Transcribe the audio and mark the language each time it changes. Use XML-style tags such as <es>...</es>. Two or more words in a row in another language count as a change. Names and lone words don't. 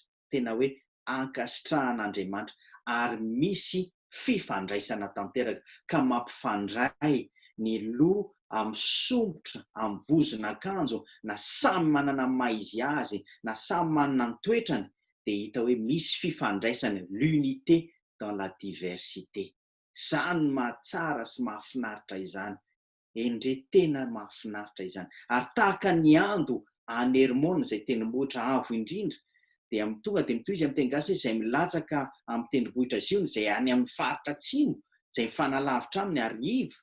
<mg>Tena hoe ankasitrahan'Andriamanitra, ary misy fifandraisana tanteraka, ka mampifandray ny loha amin'ny sombotra, amin'ny vozon'akanjo, na samy manana maha izy azy, na samy manana ny toetrany, dia hita hoe misy fifandraisana,</mg> <fr>l'unité dans la diversité.</fr> <mg>Izany mahatsara sy mahafinaritra izany, endre tena mahafinaritra izany. Ary tahaka ny ando any Hermona izay tendrombohitra avo indrindra, dia tonga dia mitohy izy amin'ny teny gasy izay milatsaka amin'ny tendrombohitra Ziona, izay any amin'ny faritra atsimo, izay mifanalavitra aminy arivo.</mg>